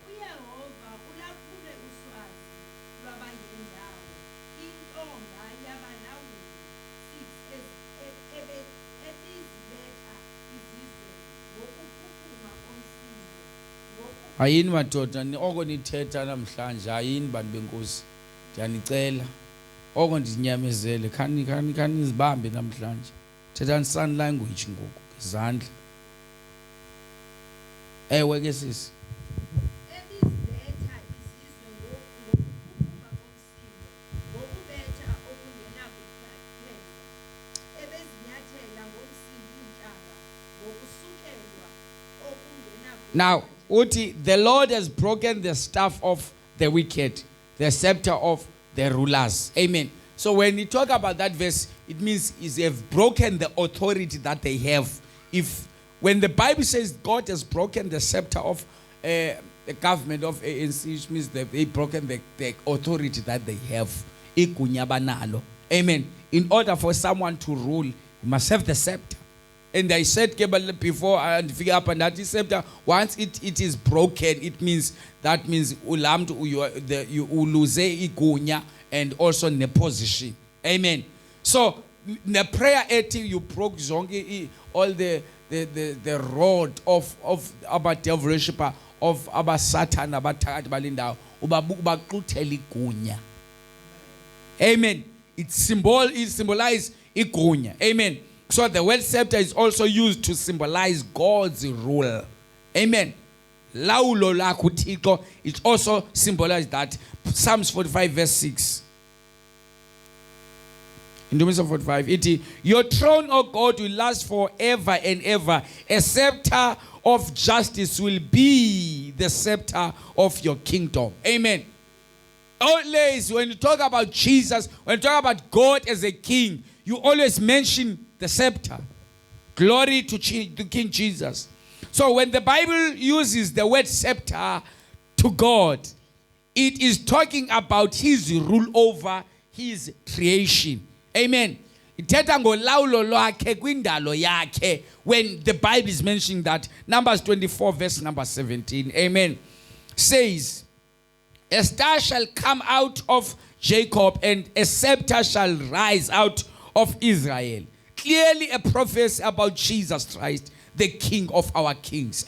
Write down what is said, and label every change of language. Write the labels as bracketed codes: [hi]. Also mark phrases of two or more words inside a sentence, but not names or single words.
[xh] Ayini madoda oko nithetha namhlanje ayini bantu benkosi ndiyanicela oko ndinyamezele khani izibambe namhlanje thethani [en] sign language [xh] ngoku izandla ewe ke sisi [en] now Uti, the Lord has broken the staff of the wicked, the scepter of the rulers. Amen. So when we talk about that verse, it means is have broken the authority that they have. If when the Bible says God has broken the scepter of the government of ANC, which means that they've broken the authority that they have. [xh] Igunya banalo. [en] Amen. In order for someone to rule, you must have the scepter. And I said before, and figure up and that scepter, once it is broken, it means ulamdu you lose igunya and also the position. Amen. So the prayer you broke zonke all the rod of our devil worshipper, of our Satan, [xh] abathakathi balindawo ubaquthela igunya. [en] Amen. It symbolizes igunya. Amen. So the word scepter is also used to symbolize God's rule. [xh] Amen. Laulo lakho uThixo, [en] it also symbolizes that. Psalms 45 verse 6. In the midst of 45, your throne, O God, will last forever and ever. A scepter of justice will be the scepter of your kingdom. Amen. Always, when you talk about Jesus, when you talk about God as a king, you always mention the scepter. Glory to King Jesus. So when the Bible uses the word scepter to God, it is talking about his rule over his creation. Amen. [xh] Ithetha ngolawulo lwakhe kwindalo yakhe [en] when the Bible is mentioning that. Numbers 24 verse number 17. Amen. Says, a star shall come out of Jacob and a scepter shall rise out of Israel. Clearly a prophecy about Jesus Christ, the King of our kings.